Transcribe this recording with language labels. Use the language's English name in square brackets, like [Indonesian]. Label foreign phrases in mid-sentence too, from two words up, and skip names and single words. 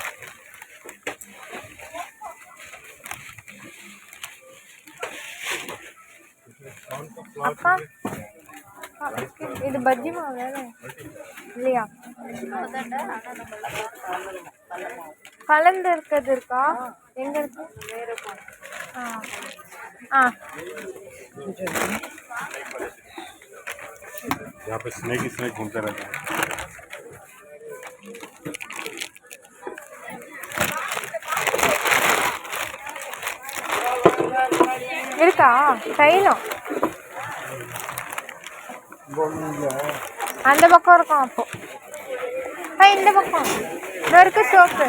[Tamil] அக்கா, இது பஜ்ஜி மாவு தானே இல்லையா? கலந்து இருக்கிறது இருக்கா? எங்க இருக்கு? [Hindi] यहाँ पे स्नैक ही स्नैक घूमते रहते हैं। [Tamil] இருக்கா தைலம்? அந்த பக்கம் இருக்கும். அப்போ இந்த பக்கம் இந்த இருக்கு சோப்பு.